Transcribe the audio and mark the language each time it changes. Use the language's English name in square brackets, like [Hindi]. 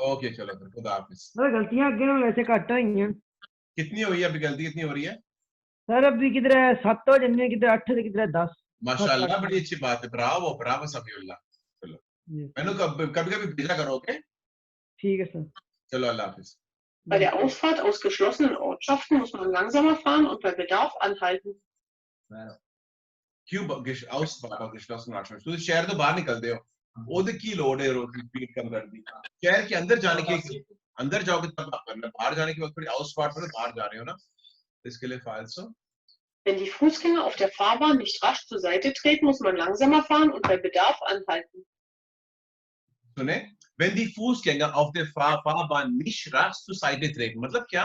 [Hindi] Okay चलो फिर, खुदा हाफिज। सर गलतियां अगे में वैसे घट हुई हैं। कितनी हुई है अभी, गलती कितनी हो रही है? सर अभी किधर 7 हो जन्ने, किधर 8 किधर 10। माशाल्लाह, बड़ी अच्छी बात है, ब्रावो ब्रावो समीउल्लाह। मैंने कभी कभी भेजा करो, ओके? ठीक है सर। चलो, अल्लाह हाफिज। [German] Bei der Ausfahrt aus geschlossenen Ortschaften muss man langsamer fahren und bei Bedarf anhalten. [Hindi] क्यों [German] Ausfahrt aus geschlossenen Ortschaften? [Hindi] तो शहर तो बाहर निकलते हो, ओदे की लोड है, रोड स्पीड कम कर दी। शहर के अंदर जाने की, अंदर जाओगे तब आप करना, बाहर जाने के वक्त थोड़ी Ausfahrt पर बाहर जा रहे हो ना, इसके लिए falso। [German] Wenn die Fußgänger auf der Fahrbahn nicht rasch zur Seite treten, muss man langsamer fahren und bei Bedarf anhalten. [Hindi] सुने, [English] when the [German] Fußgänger auf der Fahrbahn nicht rasch zur Seite treten, [Hindi] मतलब क्या?